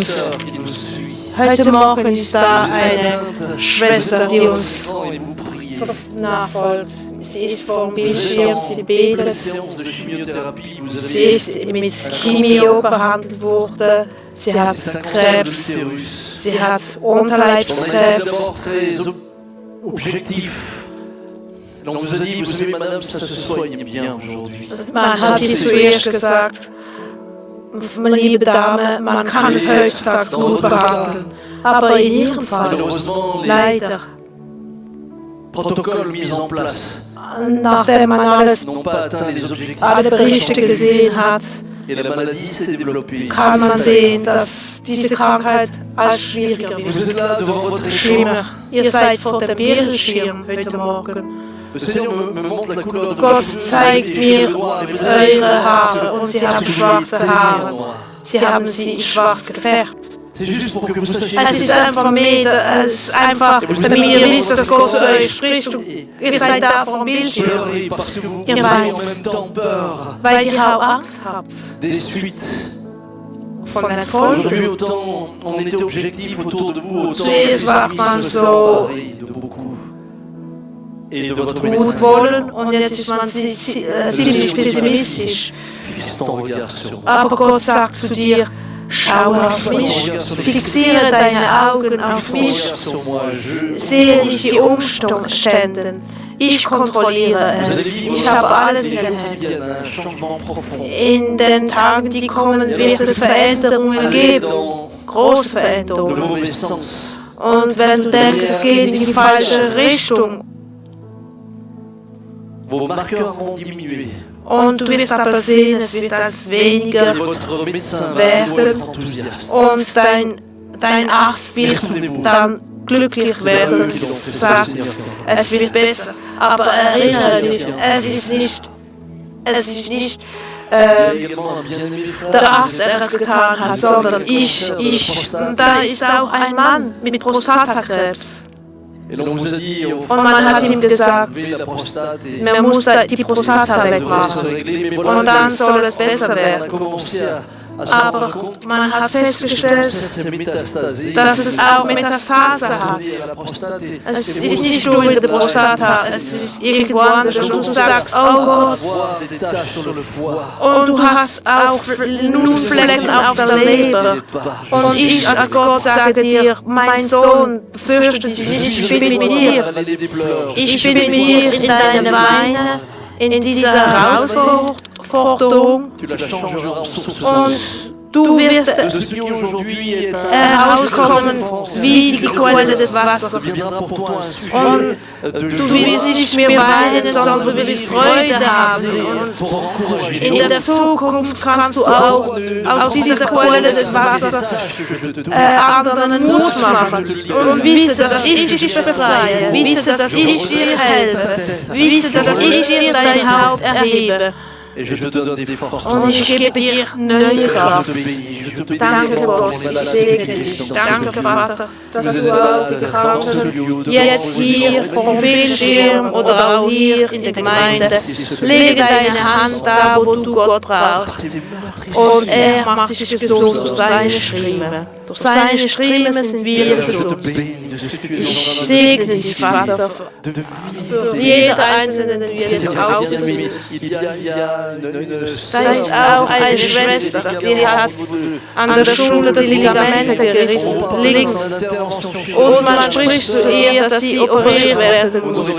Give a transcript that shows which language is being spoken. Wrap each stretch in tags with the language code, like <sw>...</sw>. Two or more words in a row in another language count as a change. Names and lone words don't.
<de>Heute Morgen ist da eine Schwester, die uns nachfolgt. Sie ist vor dem Bildschirm, sie betet. Sie ist mit Chemio behandelt worden. Sie hat Krebs. Sie hat Unterleibskrebs.</de> <fr>Donc vous a dit, vous savez madame, ça se soigne bien aujourd'hui.</fr> <de>Man hat ihr zuerst gesagt, meine liebe Dame, man kann es heutzutage gut behandeln. Aber in ihrem Fall, leider,</de> <fr>Protokoll mis en place,</fr> <de>nachdem man alle Berichte gesehen hat,</de> <fr>et la maladie s'est développée.</fr> <de>kann man sehen, dass diese Krankheit als schwieriger</de> <fr>Vous êtes</fr> <de>wird.</de> <fr>là devant votre écran.</fr> <de>Schlimmer. Ihr seid vor dem Bildschirm heute Morgen.</de> <fr>Le Seigneur me montre la couleur de</fr> <de>Gott</de> <fr>vos</fr> <de>zeigt mir eure Haare und sie haben schwarze Haare. Sie haben sie in schwarz gefärbt.</de> <fr>C'est juste pour que vous sachiez.</fr> <de>Es ist einfach damit ihr wisst, dass Gott zu euch spricht. Ihr seid da vor dem Bildschirm.</de> <fr>Parce que vous</fr> <de>Ihr</de> <fr>avez en</fr> <de>weint,</de> <fr>même temps peur</fr> <de>weil ihr auch Angst habt</de> <fr>des suites.</fr> <de>von den Folgen.</de> <fr>Aujourd'hui, autant on était objectif autour de vous, autant</fr> <de>Zuerst war man so</de> <fr>de beaucoup. Et de votre médecin.</fr> <de>gut wollen und jetzt ist man ziemlich pessimistisch.</de> <fr>Fixe ton regard sur moi.</fr> <de>Aber Gott sagt zu dir, schau auf mich, fixiere deine Augen auf mich,</de> <fr>Regarde sur moi, je...</fr> <de>sehe nicht die Umstände. Ich kontrolliere es. Ich habe alles in den Händen.</de> <fr>Il y a un changement profond.</fr> <de>In den Tagen, die kommen, wird es Veränderungen geben. Große</de> <fr>Le</fr> <de>Veränderungen.</de> <fr>mauvais sens.</fr> <de>Und wenn du denkst, es geht in die falsche Richtung</de> <fr>Vos marqueurs vont diminuer.</fr> <de>und du wirst aber sehen, es wird als weniger</de> <fr>Votre médecin va</fr> <de>werden</de> <fr>être enthousiaste.</fr> <de>und dein Arzt wird dann glücklich werden und sagt, es wird besser. Aber erinnere dich, es ist nicht</de> <fr>Également un bien-aimé frère.</fr> <de>der Arzt, der es getan hat, sondern ich. Und da ist auch ein Mann mit Prostatakrebs.</de> <fr>Et l'on vous a dit, au</fr> <de>Und man hat ihm gesagt,</de> <fr>enlever la prostate et</fr> <de>man muss die Prostata wegmachen. Und dann soll es besser</de> <fr>on a</fr> <de>werden.</de> <fr>commencé à se</fr> <de>Aber</de> <fr>rendre compte</fr> <de>man hat festgestellt,</de> <fr>cette métastase</fr> <de>dass es auch Metastase hat.</de> <fr>à la prostate et</fr> <de>Es ist nicht nur in der Prostata, es ist irgendwo anders. Und du sagst, oh Gott,</de> <fr>voir des taches sur le foie.</fr> <de>und du hast auch nun Flecken auf der Leber. Und ich als Gott sage dir, mein Sohn, fürchte dich nicht, ich bin mit dir. Ich bin mit dir in deinem Weinen, in dieser Herausforderung.</de> <fr>Tu la changeras en source</fr> <de>Und du wirst</de> <fr>de ce qui aujourd'hui est un</fr> <de>herauskommen wie die Quelle des Wassers.</de> <fr>deviendra pour toi un sujet</fr> <de>Und</de> <fr>de</fr> <de>du wirst nicht mehr weinen, sondern du wirst Freude haben.</de> <fr>pour encourager.</fr> <de>In der Zukunft kannst du auch aus dieser Quelle des Wassers</de> <fr>Sache que je te</fr> <de>anderen Mut machen. Und wisse, dass ich dich befreie. Wisse, dass ich dir helfe. Wisse, dass ich dir dein Haupt erhebe.</de> <fr>et je te donne des forces.</fr> <de>Und ich gebe dir neue</de> <fr>Je</fr> <de>Kraft.</de> <fr>te bénis, je te bénis.</fr> <de>Danke Gott, ich segne dich. Danke Vater, dass du all die Kranken jetzt hier vom Bildschirm oder auch hier in der Gemeinde, lege deine Hand da, wo du Gott brauchst. Und er macht dich gesund durch seine Striemen. Durch seine Striemen sind wir</de> <fr>Je te</fr> <de>gesund.</de> <fr>bénis de ce que tu es</fr> <de>Ich segne dich, Vater,</de> <fr>de vie.</fr> <de>für jeder Einzelne, den wir jetzt aufnehmen. Da ist auch eine Schwester, die hat an der Schulter die Ligamente gerissen, links. Und man spricht zu ihr, dass sie operiert werden muss.</de>